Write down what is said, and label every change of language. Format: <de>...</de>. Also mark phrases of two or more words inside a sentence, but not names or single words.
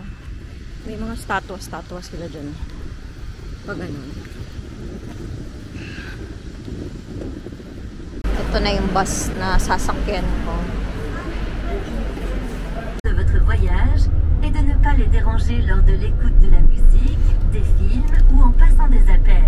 <tl>May mga statwa sila dyan. Pag ganun. Ito na yung bus na sasakyan ko.</tl> <fr>De votre voyage et de ne pas les déranger lors de l'écoute de la musique, des films ou en passant des appels.</fr>